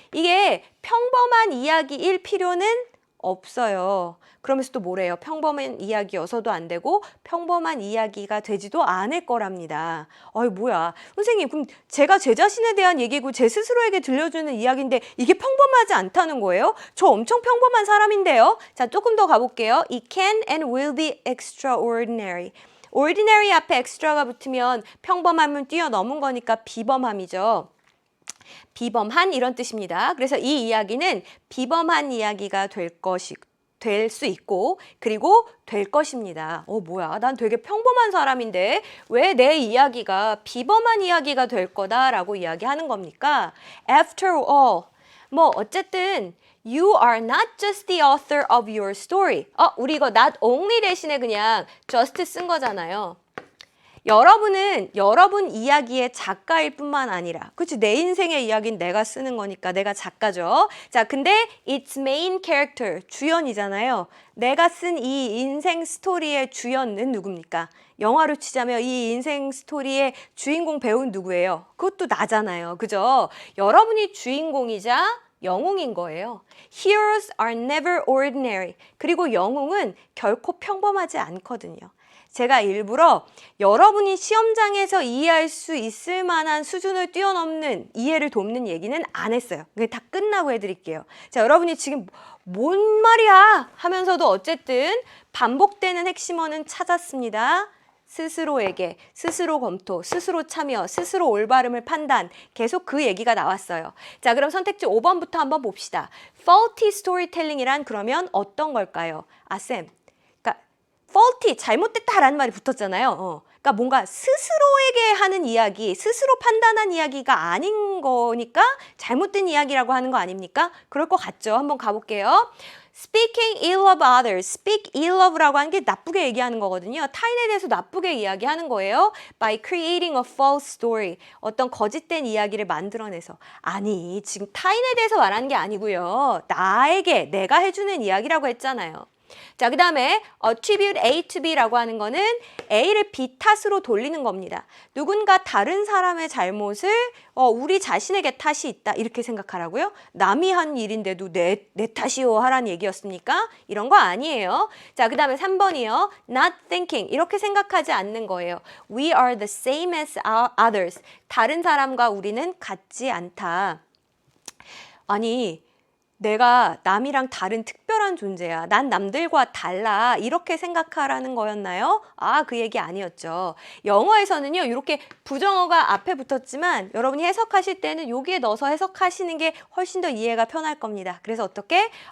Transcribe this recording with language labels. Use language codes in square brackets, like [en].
[ko] 이게 평범한 이야기일 필요는 없어요. 그러면서 또 뭐래요? 평범한 이야기여서도 안 되고 평범한 이야기가 되지도 않을 거랍니다. 어이 뭐야. 선생님 그럼 제가 제 자신에 대한 얘기고 제 스스로에게 들려주는 이야기인데 이게 평범하지 않다는 거예요? 저 엄청 평범한 사람인데요. 자, 조금 더 가볼게요. [en] It can and will be extraordinary. [ko] ordinary 앞에 extra가 붙으면 평범함을 뛰어넘은 거니까 비범함이죠. 비범한 이런 뜻입니다. 그래서 이 이야기는 비범한 이야기가 될 수 있고 그리고 될 것입니다. 뭐야, 난 되게 평범한 사람인데 왜 내 이야기가 비범한 이야기가 될 거다라고 이야기하는 겁니까? [en] After all, [ko] 뭐 어쨌든 [en] You are not just the author of your story. [ko] 우리 이거 not only 대신에 그냥 just 쓴 거잖아요. 여러분은 여러분 이야기의 작가일 뿐만 아니라, 그치? 내 인생의 이야기는 내가 쓰는 거니까 내가 작가죠. 자, 근데 [en] its main character, [ko] 주연이잖아요. 내가 쓴 이 인생 스토리의 주연은 누굽니까? 영화로 치자면 이 인생 스토리의 주인공 배우는 누구예요? 그것도 나잖아요. 그죠? 여러분이 주인공이자 영웅인 거예요. [en] Heroes are never ordinary. [ko] 그리고 영웅은 결코 평범하지 않거든요. 제가 일부러 여러분이 시험장에서 이해할 수 있을 만한 수준을 뛰어넘는 이해를 돕는 얘기는 안 했어요. 그게 다 끝나고 해드릴게요. 자, 여러분이 지금 뭔 말이야 하면서도 어쨌든 반복되는 핵심어는 찾았습니다. 스스로에게, 스스로 검토, 스스로 참여, 스스로 올바름을 판단, 계속 그 얘기가 나왔어요. 자, 그럼 선택지 5번부터 한번 봅시다. faulty storytelling이란 그러면 어떤 걸까요? 아, 쌤, 그러니까 faulty, 잘못됐다라는 말이 붙었잖아요. 그러니까 뭔가 스스로에게 하는 이야기, 스스로 판단한 이야기가 아닌 거니까 잘못된 이야기라고 하는 거 아닙니까? 그럴 것 같죠? 한번 가볼게요. [en] Speaking ill of others, speak ill of라고 [ko] 하는 게 나쁘게 얘기하는 거거든요. 타인에 대해서 나쁘게 이야기하는 거예요. [en] By creating a false story, [ko] 어떤 거짓된 이야기를 만들어내서. 아니, 지금 타인에 대해서 말하는 게 아니고요. 나에게, 내가 해주는 이야기라고 했잖아요. 자, 그 다음에 attribute A to B라고 하는 거는 A를 B 탓으로 돌리는 겁니다. 누군가 다른 사람의 잘못을 우리 자신에게 탓이 있다 이렇게 생각하라고요? 남이 한 일인데도 내 탓이요 하라는 얘기였습니까? 이런 거 아니에요. 자, 그 다음에 3번이요. [en] Not thinking, [ko] 이렇게 생각하지 않는 거예요. [en] We are the same as others. [ko] 다른 사람과 우리는 같지 않다. 아니, 내가 남이랑 다른 특별한 존재야. 난 남들과 달라. 이렇게 생각하라는 거였나요? 아, 그 얘기 아니었죠. 영어에서는요, 이렇게 부정어가 앞에 붙었지만 여러분이 해석하실 때는 여기에 넣어서 해석하시는 게 훨씬 더 이해가 편할 겁니다. 그래서 어떻게?